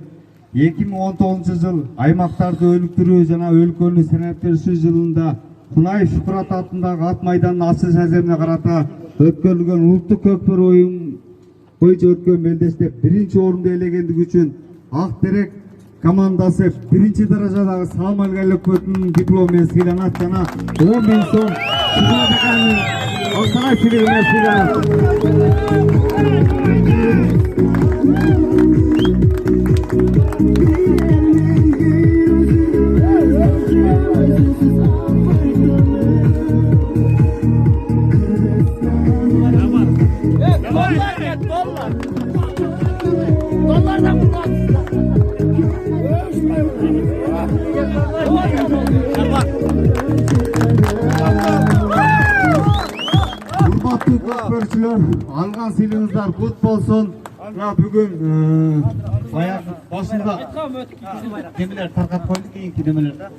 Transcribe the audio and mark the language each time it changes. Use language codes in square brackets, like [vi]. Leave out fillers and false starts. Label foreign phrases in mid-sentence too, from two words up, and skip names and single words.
[ky] 2019 жыл аймактарды өнүктүрүү жана өлкөнү сенерттештирүү жылында Кунай Шукурат атындагы ат майданынын ачылыш аземине карата өткөрүлгөн улуттук көкпөр оюн боюнча өткөн белдеште 1-орунду ээлегендиги үчүн Ак Терек командасы 1-даражадагы салам көтүнүн диплому менен сыйланат жана 10.000 сом Шукурат аканын алтынай сыйлыгы менен сыйланат. Dollar get dollar. Dollardan bundan. Урматтуу көкпөрчүлөр, алган сыйлыгыңыздар кут болсун. Мына бүгүн баягы башында немелер таркап койдук, кийинки немелер да.